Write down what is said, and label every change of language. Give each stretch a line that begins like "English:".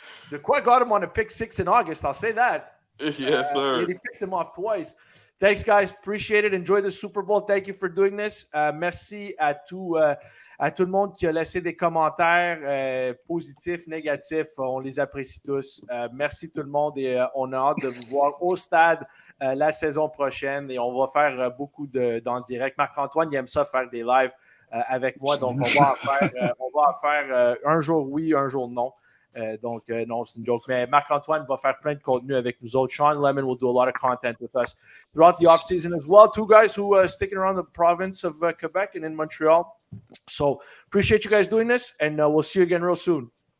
English: Dequoy got him on a pick 6 in August. I'll say that. Yes, sir. He picked him off twice. Thanks, guys. Appreciate it. Enjoy the Super Bowl. Thank you for doing this.
French: Merci à tout le monde qui a laissé des commentaires positifs, négatifs. On les apprécie tous. Merci tout le monde et on a hâte de vous voir au stade la saison prochaine et on va faire beaucoup d'en direct. Marc-Antoine, il aime ça faire des lives avec moi, donc on va en faire un jour oui, un jour non. Non, c'est une joke. Mais Marc-Antoine va faire plein de contenu avec nous autres.
English: Shawn Lemon will do a lot of content with us throughout the off-season as well. Two guys who are sticking around the province of Quebec and in Montreal. So appreciate you guys doing this, and we'll see you again real soon.